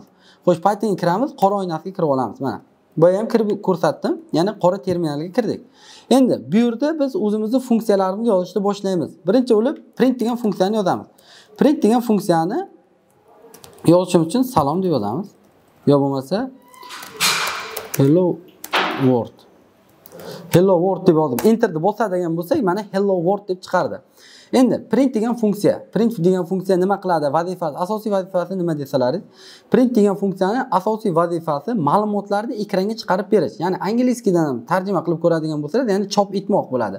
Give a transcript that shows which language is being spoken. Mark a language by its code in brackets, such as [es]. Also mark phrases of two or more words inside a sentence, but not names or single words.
[uz] Xo'sh, Pythonga kiramiz, qora oynasiga kirib olamiz. Mana. Bu ham kirib ko'rsatdim, ya'ni qora terminalga kirdik. Endi bu yerda biz o'zimizning funksiyalarimizni yozishni boshlaymiz. Birinchi bo'lib print degan funksiyani yozamiz. Print degan funksiyani yozishimiz uchun salom deb yozamiz. Yo bo'lmasa [en] hello world. Hello world [uz] deb yozib enterni bosadigan bo'lsak, mana [en] hello world [uz] deb chiqardi. Endi print degan funksiya, nima qiladi? Vazifasi, asosiy vazifasi nima desalaringiz, print degan funksiyaning asosiy vazifasi ma'lumotlarni ekranga chiqarib berish. Ya'ni angliyskidan ham tarjima qilib ko'radigan bo'lsangiz, ya'ni chop etmoq bo'ladi.